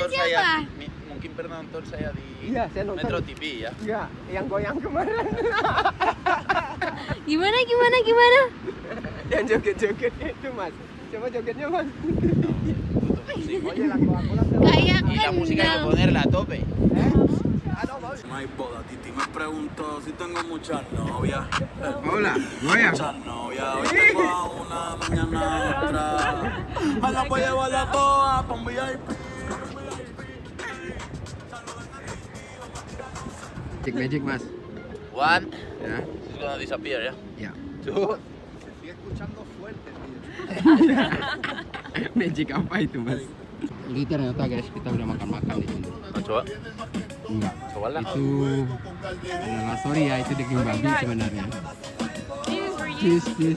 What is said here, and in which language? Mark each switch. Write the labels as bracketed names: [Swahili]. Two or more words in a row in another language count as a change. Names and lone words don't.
[Indonesian] nonton siapa? saya, mungkin pernah nonton saya di Iya, saya nonton. Metro TV ya. Enggak, yang goyang kemarin. Gimana? Yang joget-joget itu, Mas. Coba jogetnya, Mas. Tutup musik. Oye, lagu aku lah. Kayak [Spanish] Y la música hay que [Indonesian] kenal. [Spanish] ponerla a tope. No hay boda, Titi me preguntó si tengo muchas novias. Hola, goyang. Muchas novias, hoy tengo a una, mañana a otra. Me las voy a llevar a todas pa' un VIP. [Indonesian] Magic, Mas. [English] One, [Indonesian] Ya. [English] it's gonna disappear ya. [Indonesian] Ya. [English] Two, [Indonesian] Magic apa itu, Mas? Jadi ternyata guys, kita udah makan-makan di sini. coba, Enggak. coba lah. Itu adalah sorry ya, itu daging babi sebenarnya. Cheese.